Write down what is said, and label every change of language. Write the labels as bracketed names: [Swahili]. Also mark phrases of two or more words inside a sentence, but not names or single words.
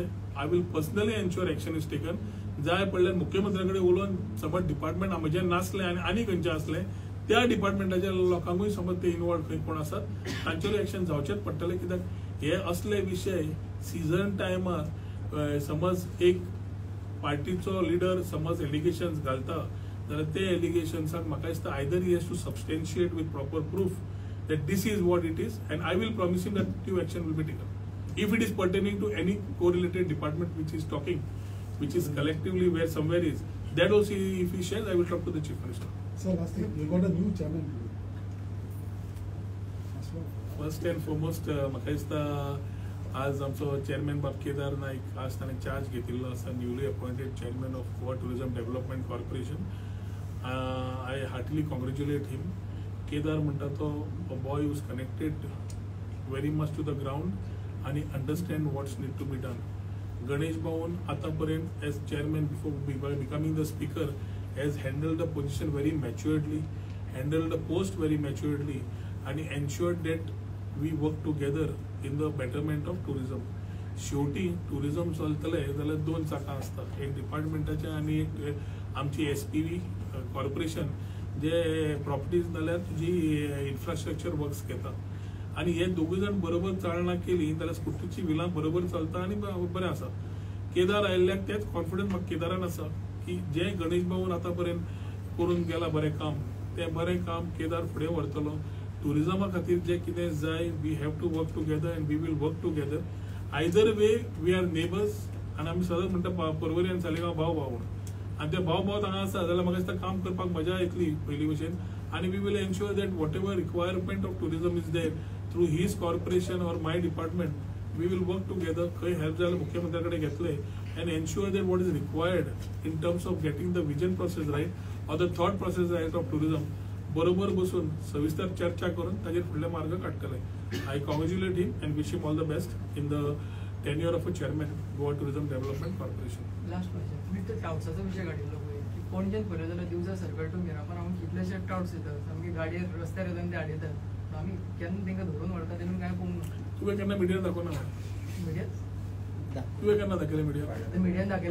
[English] I will personally ensure action is taken. [Konkani] जाय पडल्यार मुख्यमंत्र्या कडेन उलोवन समज डिपार्टमेंट म्हजें नासलें आनी खंयचें आसलें त्या डिपार्टमेंटाच्या लोकांकूय समज ते इनवॉल्व खंय कोण आसात तांचेरूय एक्शन जावचेच पडटलें. कित्याक हे असले विशय सीझन टायमार समज एक पार्टीचो लिडर समज एलिगेशन्स घालता जाल्यार ते एलिगेशन्साक म्हाका दिसता [English] either he has to substantiate with proper proof that this is what it is and I will promise him that due action will be taken. If it is pertaining to any correlated department which is talking, which is collectively where somewhere is, that also if he shares, I will talk to the Chief Minister. Sir, last thing, you got a new chairman. First and foremost, [Konkani] म्हाका दिसता आज आमचो चेअरमॅन बाब केदार नाईक आज ताणें चार्ज घेतिल्लो आसा [English] newly appointed chairman of Goa Tourism Development Corporation. I heartily congratulate him. [Konkani] केदार म्हणटा तो बॉय [English] who's connected very much to the ground आणि understand what's need to be done. Ganesh Bhawan आतापर्यंत as chairman before becoming the speaker has handled the position very maturedly, handled the post very maturedly आणि ensured that we work together in the betterment of tourism. [Konkani] शेवटी टुरिझम चलतले जाल्यार दोन चाकां असतात, एक डिपार्टमेंटाचे आणि एक आमची [English] SPV corporation [Konkani] जे प्रॉपर्टीज नाल्यार जी [English] infrastructure works [Konkani] घेता आणि हे दोगूय जाण बरोबर चालना केली जाल्यार स्कुटीची व्हिलां बरोबर चलता आणि बरें आसा. केदार आयिल्ल्याक तेच कॉन्फिडन्स म्हाका केदारान आसा की जे गणेश भाऊन आतापर्यंत करून गेला बरें काम, तें बरें काम केदार फुडें व्हरतलो. टुरिझमा खातीर जे कितें जाय [English] we have to work together and we will work together. either way we are neighbours [Konkani] आनी आमी सदांच म्हणटा पर्वरी आनी सालिगांव भाव भाव म्हणून, आनी ते भाव भाव हांगा आसा जाल्यार म्हाका दिसता काम करपाक मजा येतली पयली भशेन. [English] आनी we will ensure that whatever requirement of tourism is there through his corporation or my department we will work together. [Konkani] खंय हेल्प जाल्यार मुख्यमंत्र्या कडेन घेतले [English] and ensure that what is required in terms of getting the vision process right or the thought process right of tourism. [Konkani] बरोबर बसून सविस्तर चर्चा करून ताजेर फुडले मार्ग काडटले. [English] I congratulate him and wish him all the best in the tenure of a chairman Goa Tourism Development Corporation. last question, [Konkani] तुम्ही तो टाउट्साचो विशय काडिल्लो पळय की पणजेन पळयलें जाल्यार दिवजा सर्कल टू मिरामार हांव कितलेशे टाउट्स येतात, सामकी गाडयेर रस्त्यार येतात ते आडयतात. आमी केन्ना तांकां धरून व्हरता तेन्ना काय पळोवंक ना. तुवें केन्ना मिडियान दाखोवना? मिडियात तुवें केन्ना दाखयलें मिडिया? मिडियान दाखयलें